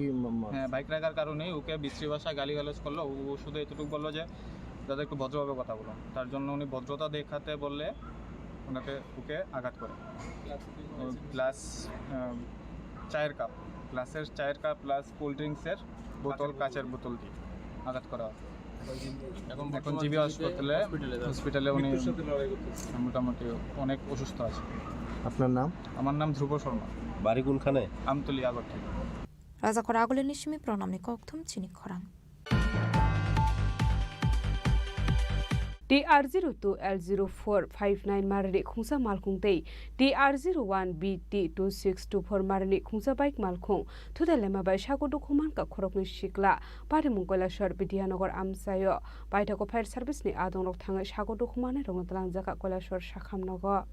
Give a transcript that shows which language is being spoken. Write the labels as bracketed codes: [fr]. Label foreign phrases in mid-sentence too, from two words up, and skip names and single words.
[bn] হ্যাঁ বাইক রাখার কারণে ওকে বিশ্রী ভাষায় গালিগালাজ করলো ও শুধু এতটুকু বললো যে দাদা একটু ভদ্রভাবে কথা বলো তার জন্য উনি ভদ্রতা দেখাতে বললে ওকে আঘাত করে প্লাস চায়ের কাপ গ্লাসের চায়ের কাপ প্লাস [en] cold drinks [bn] বোতল কাচের বোতল দিয়ে আঘাত করা হয় এখন জিবি হসপিটালে উনি মোটামুটি অনেক অসুস্থ আছে আপনার নাম আমার নাম ধ্রুব শর্মা বাড়ি কোনখানে আমতলী আগরতলা [trp] Rajakor aguleni shimi pronamni kokthum Chini Khorang DR02L0459 marani khungsa malkhung tei DR01BT2624 marani khungsa bike malkhung thudalema bai sagodu khuman ka khorokni shikla parimung Koilashwar Bidyanagar amsayo baithako [en] fire service [trp] ni adongrok thangai sagodu khumane rongna talangjaka Koilashwar sakhamnago